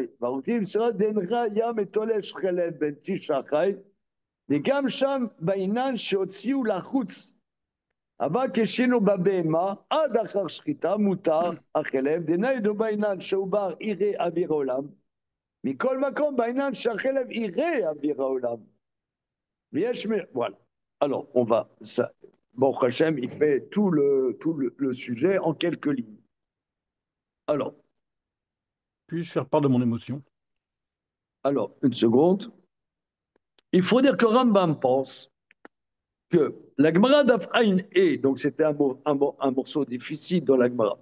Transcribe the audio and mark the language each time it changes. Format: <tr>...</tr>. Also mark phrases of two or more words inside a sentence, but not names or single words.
<he>והרותים שרה דן ראיה מתולש חלב בן תשעה חי, וגם שם בעניין שהוציאו לחוץ, אבל כשנו בבהמה, עד אחר שחיטה מותר החלב, דניידו בעניין שעובר יראה אוויר העולם, מכל מקום בעניין שהחלב יראה אוויר העולם. ויש...</he> <fr>voilà. Alors, on va... Ça, bon, Hachem, il fait tout le sujet en quelques lignes. Alors... Puis-je faire part de mon émotion? Alors, une seconde. Il faut dire que Rambam pense que la Gemara d'Afhaïn est, donc c'était un morceau difficile dans la Gemara.</fr>